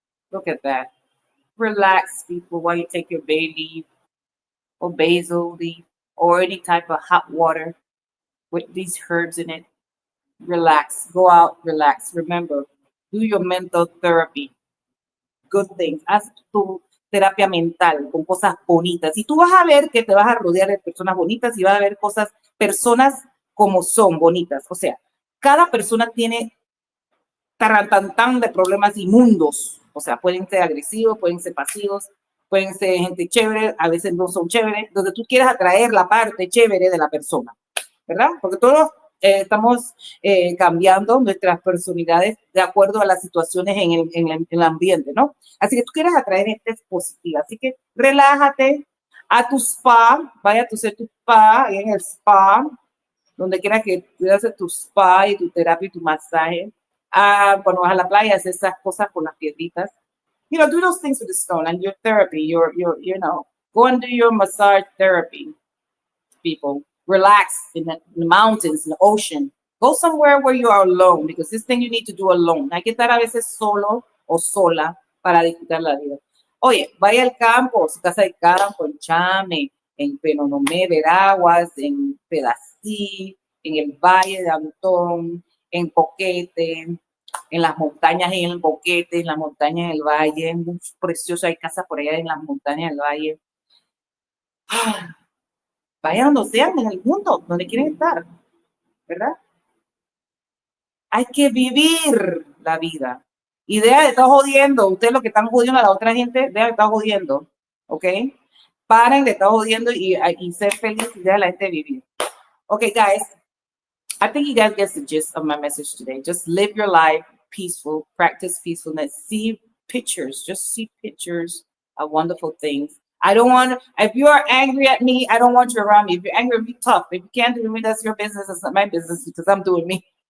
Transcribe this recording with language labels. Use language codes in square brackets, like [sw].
[en] Look at that. Relax, people, while you take your bay leaf or basil leaf or any type of hot water with these herbs in it. Relax. Go out, relax. Remember, do your mental therapy. Good things. [es] Haz tu terapia mental con cosas bonitas. Y tú vas a ver que te vas a rodear de personas bonitas y vas a ver personas como son bonitas. O sea, cada persona tiene tarantantán de problemas inmundos. O sea, pueden ser agresivos, pueden ser pasivos, pueden ser gente chévere, a veces no son chéveres, donde tú quieras atraer la parte chévere de la persona, ¿verdad? Porque todos estamos cambiando nuestras personalidades de acuerdo a las situaciones en el ambiente, ¿no? Así que tú quieres atraer gente positiva. Así que relájate a tu spa, vaya a hacer tu spa, en el spa, donde quieras que tú haces tu spa y tu terapia y tu masaje. Cuando vas a la playa, haces esas cosas con las piedritas. [en] You know, do those things with the stone and your therapy, you know, go and do your massage therapy, people. Relax in the mountains, in the ocean. Go somewhere where you are alone, because this thing you need to do alone. [es] Hay que estar a veces solo o sola para disfrutar la vida. Oye, vaya al campo, su casa de campo, en Chame, en Penonomé, Veraguas, en Pedací, en el Valle de Antón, en Poquete, en las montañas en el Boquete, en las montañas del Valle, muy precioso, hay casas por allá en las montañas del Valle. Ah, vayan donde sean en el mundo, donde quieren estar, ¿verdad? Hay que vivir la vida. Y deja de estar jodiendo, ustedes lo que están jodiendo a la otra gente, deja de estar jodiendo, ¿ok? Paren de estar jodiendo y ser feliz y deja a la gente vivir. [en] Okay, guys, I think you guys get the gist of my message today. Just live your life peaceful, practice peacefulness, see pictures, just see pictures of wonderful things. I don't want, if you are angry at me, I don't want you around me. If you're angry, be tough. If you can't do with me, that's your business. It's not my business, because I'm doing me.